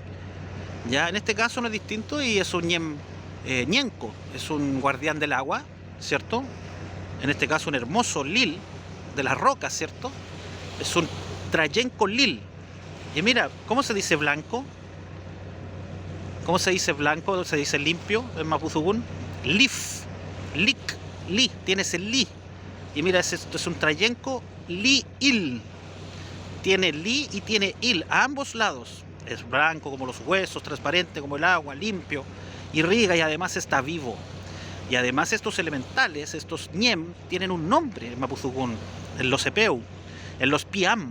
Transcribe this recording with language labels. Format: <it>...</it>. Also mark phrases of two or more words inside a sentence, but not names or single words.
<es>Ya, en este caso no es distinto y es un</es> <arn>ñem ñenco,</arn> <es>es un guardián del agua, ¿cierto? En este caso un hermoso lil de las rocas, ¿cierto? Es un</es> <arn>trayenco lil.</arn> <es>Y mira, ¿cómo se dice blanco? ¿Cómo se dice blanco? ¿Se dice limpio en Mapuzugún?</es> <arn>Lif, lik, li,</arn> <es>tienes el li. Y mira, esto es un</es> <arn>trayenco li-il.</arn> <es>Tiene li y tiene il a ambos lados. Es blanco como los huesos, transparente como el agua, limpio, irriga y además está vivo. Y además estos elementales, estos ñem, tienen un nombre en Mapuzugún, en los epeu, en los piam.</es>